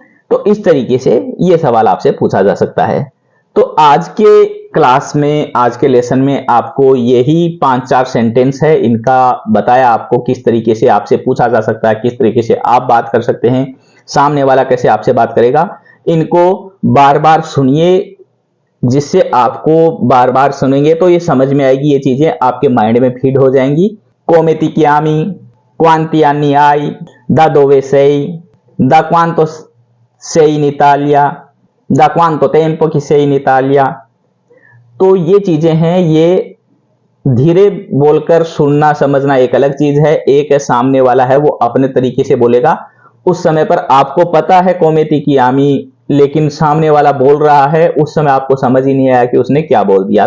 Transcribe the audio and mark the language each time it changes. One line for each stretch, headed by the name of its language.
Hindi: तो इस तरीके से यह सवाल आपसे पूछा जा सकता है। तो आज के क्लास में, आज के लेसन में आपको यही 5-4 सेंटेंस है, इनका बताया आपको किस तरीके से आपसे पूछा जा सकता है, किस तरीके से आप बात कर सकते हैं, सामने वाला कैसे आपसे बात करेगा। इनको बार बार सुनिए, जिससे आपको बार बार सुनेंगे तो ये समझ में आएगी, ये चीजें आपके माइंड में फीड हो जाएंगी।
Italian: come ti chiami, quanti anni hai, da dove sei, da quanto sei in Italia, da quanto tempo che sei in Italia।
Hindi: तो ये चीजें हैं, ये धीरे बोलकर सुनना समझना एक अलग चीज है, एक है सामने वाला है वो अपने तरीके से बोलेगा, उस समय पर आपको पता है
Italian: कोमेती की आमी,
Hindi: लेकिन सामने वाला बोल रहा है, उस समय आपको समझ ही नहीं आया कि उसने क्या बोल दिया।